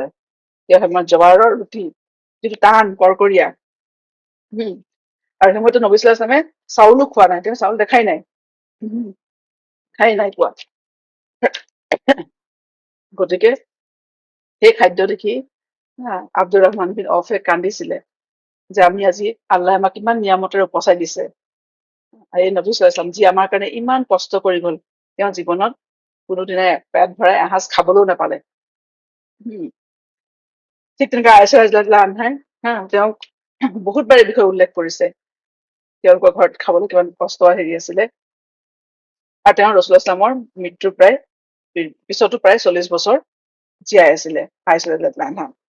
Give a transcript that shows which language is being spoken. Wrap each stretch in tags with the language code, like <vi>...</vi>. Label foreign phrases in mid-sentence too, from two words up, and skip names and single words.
<as>তেওঁ সময়ত জৱাৰৰ ৰুটি যিটো টান কৰকৰীয়া, আৰু সেই সময়তো নবী</as> <ar>صلى الله عليه وسلم</ar> <as>চাউলো খোৱা নাই, তেওঁ চাউল দেখাই নাই, খাই নাই পোৱা। গতিকে সেই খাদ্য দেখি আব্দুর ৰহমান বিন অফে কান্দিছিলে যে আমি আজি আল্লাহ আমাক ইমান নিয়ামতেৰে উপচাই দিছে। এই নবী</as> <ar>صلى الله عليه وسلم</ar> <as>যি আমাৰ কাৰণে ইমান কষ্ট কৰি গল, তেওঁ জীৱনত কোনোদিনে পেট ভৰাই এসাঁজ খাবলৈও নাপালে। ঠিক তেনেকৈ আয়েশা</as> <ar>رضي الله عنها</ar> <as>তেওঁক বহুতবাৰ এই বিষয়ে উল্লেখ কৰিছে, তেওঁলোকৰ ঘৰত খাবলৈ কিমান কষ্ট হেৰি আছিলে। আৰু তেওঁ ৰাসূলুল্লাহ ইছলামৰ মৃত্যুৰ পিছতো প্ৰায় 40 বছৰ জীয়াই আছিলে আয়েশা</as> <ar>رضي الله عنها.</ar>